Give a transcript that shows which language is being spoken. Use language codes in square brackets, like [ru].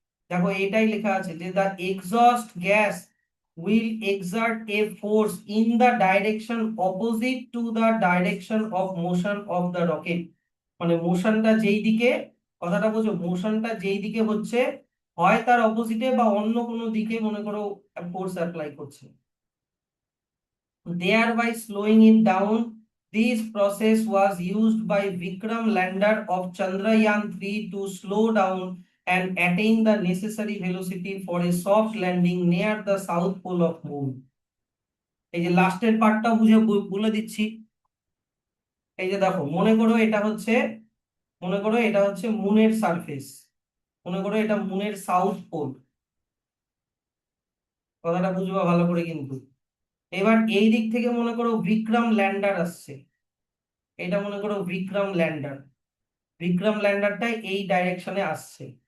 [bn] দেখো এটাই লেখা আছে যে [en] The exhaust gas will exert a force in the direction opposite to the direction of motion of the rocket. [bn] মানে মোশনটা যেই দিকে, কথাটা বোঝো, মোশনটা যেই দিকে হচ্ছে হয় তার অপোজিটে বা অন্য কোনো দিকে মনে করো ফোর্স অ্যাপ্লাই করছে, [en] thereby slowing it down. This process was used by Vikram lander of Chandrayaan-3 to slow down and attain the necessary velocity for a soft landing near the south pole of moon। [bn] এই যে লাস্টের পার্টটা বলে দিচ্ছি। এই যে দেখো, মনে করো এটা হচ্ছে মুনের সারফেস, মনে করো এটা মুনের সাউথ পোল। কথাটা বুঝবা ভালো করে কিন্তু। এবার এই দিক থেকে মনে করো বিক্রম ল্যান্ডার আসছে, এটা মনে করো বিক্রম ল্যান্ডার, বিক্রম ল্যান্ডারটা এই ডাইরেকশনে আসছে।